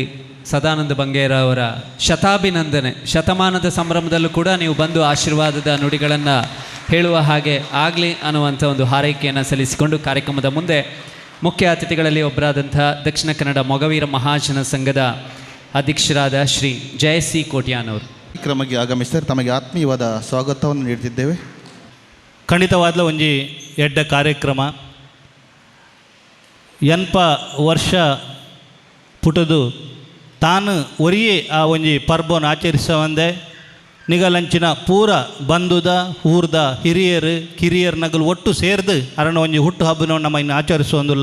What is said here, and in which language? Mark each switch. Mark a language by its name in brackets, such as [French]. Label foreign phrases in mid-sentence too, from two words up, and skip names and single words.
[Kannada] ಸದಾನಂದ ಬಂಗೇರ ಅವರ ಶತಾಭಿನಂದನೆ, ಶತಮಾನದ ಸಂಭ್ರಮದಲ್ಲೂ ಕೂಡ ನೀವು ಬಂದು ಆಶೀರ್ವಾದದ ನುಡಿಗಳನ್ನು ಹೇಳುವ ಹಾಗೆ ಆಗಲಿ ಅನ್ನುವಂಥ ಒಂದು ಹಾರೈಕೆಯನ್ನು ಸಲ್ಲಿಸಿಕೊಂಡು ಕಾರ್ಯಕ್ರಮದ ಮುಂದೆ ಮುಖ್ಯ ಅತಿಥಿಗಳಲ್ಲಿ ಒಬ್ಬರಾದಂಥ ದಕ್ಷಿಣ ಕನ್ನಡ ಮೊಗವೀರ ಮಹಾಜನ ಸಂಘದ ಅಧ್ಯಕ್ಷರಾದ ಶ್ರೀ ಜಯಸಿ ಕೋಟ್ಯಾನ್ ಅವರು ಕಾರ್ಯಕ್ರಮಕ್ಕೆ ಆಗಮಿಸಿದರೆ ತಮಗೆ ಆತ್ಮೀಯವಾದ ಸ್ವಾಗತವನ್ನು ನೀಡುತ್ತಿದ್ದೇವೆ. [Tulu] ಖಂಡಿತವಾದ್ಲ ಒಂಜಿ ಎಡ್ಡ ಕಾರ್ಯಕ್ರಮ ಎನ್ಪ ವರ್ಷ ಪುಟದು ತಾನು ಒರಿಯೇ ಆ ಒಂಜಿ ಪರ್ಬನ್ನು ಆಚರಿಸವಂದೆ ನಿಗಲಂಚಿನ ಪೂರ ಬಂಧುದ ಊರ್ದ ಹಿರಿಯರು ಕಿರಿಯರು ನಗಲು ಒಟ್ಟು ಸೇರ್ದು ಅರಣ ಒಂಜಿ ಹುಟ್ಟು ಹಬ್ಬನ ನಮ್ಮ ಇನ್ನು ಆಚರಿಸುವಂದಿಲ್ಲ.